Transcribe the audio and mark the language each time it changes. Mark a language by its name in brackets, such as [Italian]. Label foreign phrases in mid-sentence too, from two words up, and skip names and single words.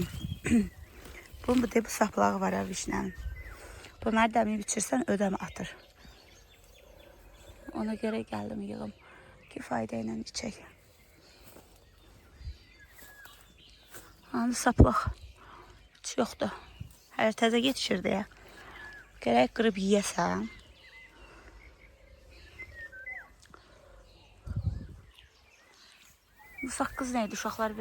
[Turkish] Bunun bu saplağı var ya vişnenin. [Azerbaijani] Bunları dəmiyib içirsən ödəm atır. [Turkish] Ona göre geldim yığım. [Azerbaijani] Ki fayda ilə içək. Hani saplaq. Hiç yoxdur. Hələ təzə yetişir deyə. Gərək qırıb yiyəsən. Bu saqqız neydi? Uşaqlar verdi.